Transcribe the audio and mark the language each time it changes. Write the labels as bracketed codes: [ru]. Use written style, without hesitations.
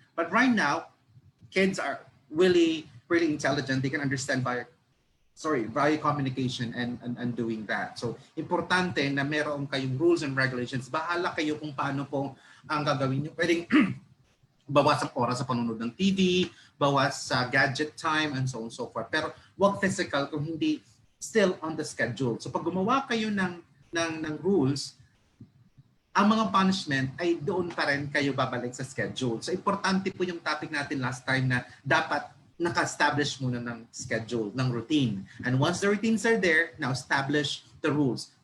[en] But right now, kids are really, really intelligent. They can understand via communication and doing that. [tl] So, importante na meron kayong rules and regulations. Bahala kayo kung paano po ang gagawin nyo. Pwedeng bawas ang oras sa panonood ng TV, bawas sa gadget time, [en] and so on and so forth. [tl] Pero wag physical kung hindi [en] still on the schedule. [tl] So pag gumawa kayo ng rules, ang mga punishment ay doon pa rin kayo babalik sa schedule. So importante po yung topic natin last time na dapat naka-establish muna ng schedule, ng routine. [en] And once the routines are there, now establish the rules.